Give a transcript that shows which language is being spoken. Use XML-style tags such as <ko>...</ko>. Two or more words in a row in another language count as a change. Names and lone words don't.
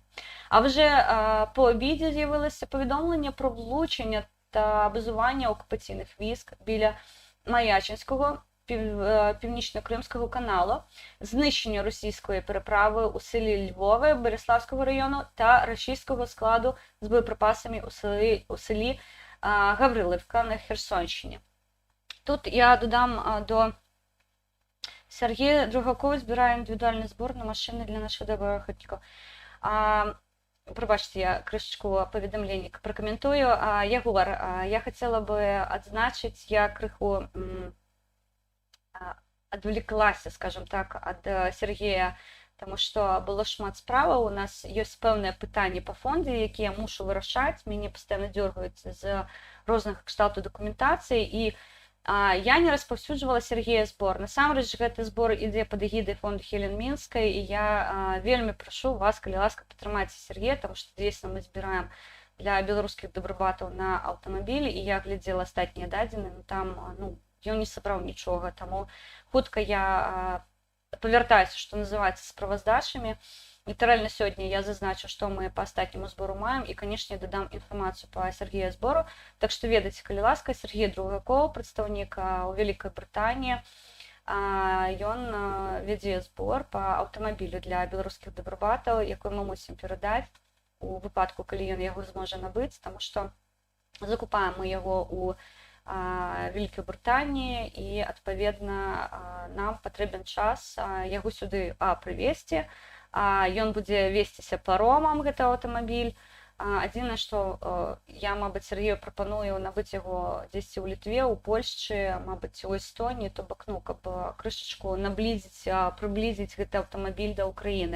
<uk>А вже по обіді з'явилося повідомлення про влучення та базування окупаційних військ біля Маячинського Північно-Кримського каналу, знищення російської переправи у селі Львове Береславського району та російського складу з боєприпасами у селі Гаврилівка на Херсонщині. Тут я додам до Сергія Другаков збирає індивідуальний збор на машини для нашого доброхотника. Пробачте, я крышечку повідомлень прокоментую. Егор,</uk> <ru>я хотела бы отзначить, я крыху отвлеклась, скажем так,</ru> <uk>от Сергія, тому що було шмат справа, у нас є певне питання по фонду, які я мушу вирішати, мені постійно дергають з різних кшталтів документації, і я не розповсюджувала Сергія збор.</uk> <be>Насамрэч, гэты збор ідзе під эгідай фонду Хелен Мінскай, і я вельмі прошу вас, калі ласка,</be> <uk>підтримайте Сергія, тому що дійсно ми збираємо для</uk> <be>беларускіх добрабатаў на аўтамабілі, і я глядзела астатнія дадзеныя, там, ён не сабраў нічога, таму хутка я павяртаюся, што называецца, справаздачамі. Літаральна сёння я зазначу, што мы па астатняму збору маем, і, канешне, дадам інфармацыю па Сергія збору. Так што ведайце, калі ласка, Сергій Другаков, прадстаўнік у Вялікай Брытаніі, ён вядзе збор па аўтамабілю для беларускіх добрабатаў, якой мы мусім перадаць</be> <uk>у випадку, коли він його зможе набити, тому що закупаємо його у Великій Британії і, відповідно, нам потрібен час його сюди привезти.</uk> <be>Ён будзе весціся паромам, гэты аўтамабіль. Адзінае, што я, мабыць, Сергею прапаную набыць яго дзесьці ў Літве, у Польшчы, мабыць, у Эстоніі, то бок, ну, каб крышачку наблізіць, прыблізіць гэты аўтамабіль да Ўкраіны.</be>